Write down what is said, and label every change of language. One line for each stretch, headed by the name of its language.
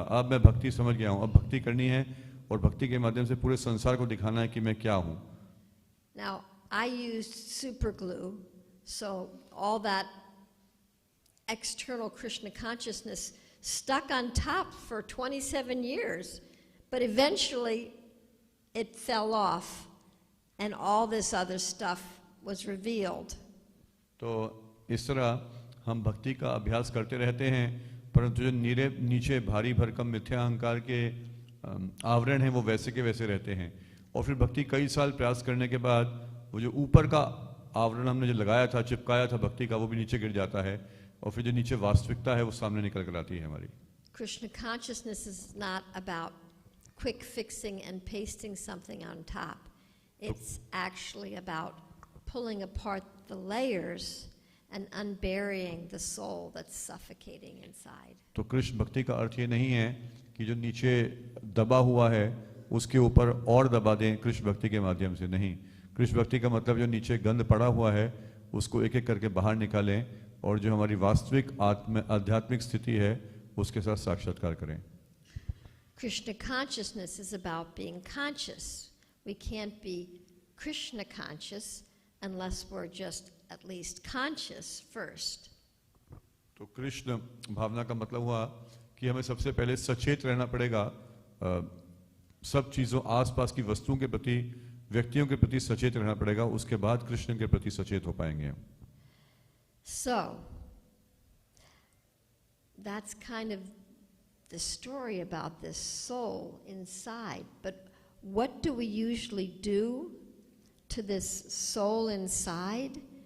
Hindi: अब मैं भक्ति समझ गया हूँ, अब भक्ति करनी है और भक्ति के माध्यम से पूरे संसार को दिखाना है कि मैं क्या हूँ.
English: Now, I used super glue, so all that external Krishna consciousness stuck on top for 27 years, but eventually it fell off and all this other stuff was revealed.
Hindi: तो इस तरह हम भक्ति का अभ्यास करते रहते हैं, परंतु जो नीचे भारी भरकम मिथ्या अहंकार के आवरण हैं वो वैसे के वैसे रहते हैं. और फिर भक्ति कई साल प्रयास करने के बाद वो जो ऊपर का आवरण हमने जो लगाया था, चिपकाया था भक्ति का, वो भी नीचे गिर जाता है और फिर जो नीचे वास्तविकता है वो सामने निकल कर आती है हमारी.
English: Krishna consciousness is not about quick fixing and pasting something on top. It's actually about pulling apart the layers and unburying the soul that's suffocating inside.
Hindi: तो कृष्ण भक्ति का अर्थ ये नहीं है कि जो नीचे दबा हुआ है उसके ऊपर और दबा दें कृष्ण भक्ति के माध्यम से. नहीं, कृष्ण भक्ति का मतलब जो नीचे गंध पड़ा हुआ है उसको एक एक करके बाहर निकालें और जो हमारी वास्तविक आध्यात्मिक स्थिति है उसके साथ साक्षात्कार करें.
English: Krishna consciousness is about being conscious. We can't be Krishna conscious unless we're just at least conscious first.
Hindi: तो कृष्ण भावना का मतलब हुआ कि हमें सबसे पहले सचेत रहना पड़ेगा, सब चीज़ों आसपास की वस्तुओं के प्रति, व्यक्तियों के प्रति सचेत रहना पड़ेगा, उसके बाद कृष्ण के प्रति सचेत हो पाएंगे.
English: So, that's kind of the story about this soul inside. But what do we usually do to this soul inside?